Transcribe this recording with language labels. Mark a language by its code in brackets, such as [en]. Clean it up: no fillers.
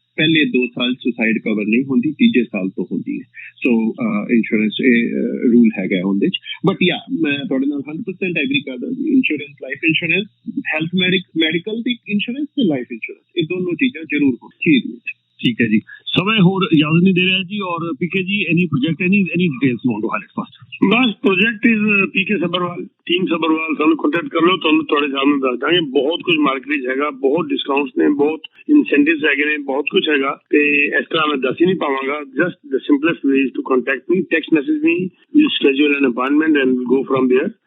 [pa] ਪਹਿਲੇ 2 ਸਾਲ suicide cover ਨਹੀਂ ਹੁੰਦੀ, ਤੀਜੇ ਸਾਲ ਤੋਂ ਹੁੰਦੀ ਹੈ। ਸੋ ਇੰਸ਼ੋਰੈਂਸ ਰੂਲ ਹੈਗਾ ਉਹਦੇ ਚ। ਬਟ ਯਾ ਮੈਂ ਤੁਹਾਡੇ ਨਾਲ 100% ਐਗਰੀ ਕਰਦਾ ਜੀ। Insurance, life insurance, health medical ਦੀ ਇੰਸ਼ੋਰੈਂਸ ਤੇ ਲਾਈਫ ਇੰਸ਼ੋਰੈਂਸ, ਇਹ ਦੋਨੋਂ ਚੀਜ਼ਾਂ ਜ਼ਰੂਰ ਹੋਣੀ ਚਾਹੀਦੀਆਂ। [hi] ठीक है जी, समय और इजाजत नहीं दे रहा है जी। और पीके जी, [en] Any project, any details want to highlight first? बस project is [pa] PK Sabharwal, team Sabharwal, ਸਾਨੂੰ ਕੰਟੈਕਟ ਕਰ ਲਓ, ਤੁਹਾਨੂੰ ਤੁਹਾਡੇ ਸਾਹਮਣੇ ਦੱਸ ਦਾਂਗੇ। ਬਹੁਤ ਕੁਝ ਮਾਰਕੀਟ ਹੈਗਾ, ਬਹੁਤ ਡਿਸਕਾਊਂਟਸ ਨੇ, ਬਹੁਤ ਇਨਸੈਂਟਿਵਸ ਹੈਗੇ ਨੇ, ਬਹੁਤ ਕੁਝ ਹੈਗਾ ਤੇ ਇਸ ਤਰ੍ਹਾਂ ਮੈਂ ਦੱਸ ਹੀ ਨਹੀਂ ਪਾਵਾਂਗਾ। [en] Just the simplest way is to contact me, text message me, will schedule an appointment and go from there.